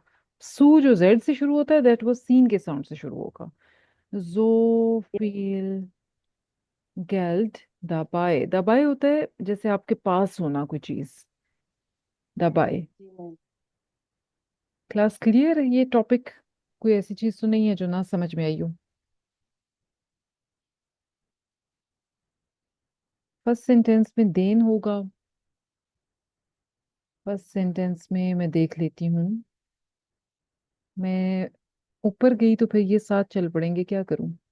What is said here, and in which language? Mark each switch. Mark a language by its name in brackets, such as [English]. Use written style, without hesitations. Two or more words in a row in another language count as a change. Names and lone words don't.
[Hindi] सू जो जेड से शुरू होता है, दैट वो सीन के साउंड से शुरू होगा। [German] so viel Geld dabei, dabei [Hindi] होता है जैसे आपके पास होना कोई चीज, dabei। जी मैम। [English] class clear [Hindi] है? ये टॉपिक कोई ऐसी चीज तो नहीं है जो ना समझ में आई हो? [English] first sentence [Hindi] में देन होगा, [English] first sentence [Hindi] में मैं देख लेती हूँ, मैं ऊपर गई तो फिर ये साथ चल पड़ेंगे, क्या करूं?